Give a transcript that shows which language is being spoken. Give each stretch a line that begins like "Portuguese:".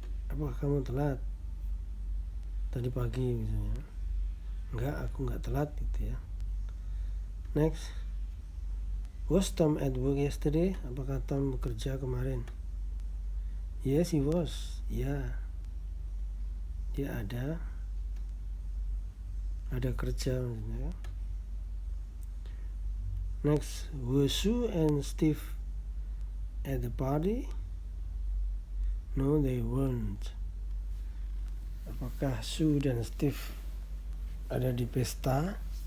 Indonesian: Apakah kamu telat tadi pagi misalnya? Enggak, aku enggak telat gitu ya.
English: Next, was Tom at work yesterday?
Indonesian: Apakah Tom bekerja kemarin?
English: Yes, he was.
Indonesian: Ya, dia ada kerja misalnya.
English: Next, were Sue and Steve at the party? No, they weren't.
Indonesian: Apakah Sue dan Steve ada di pesta?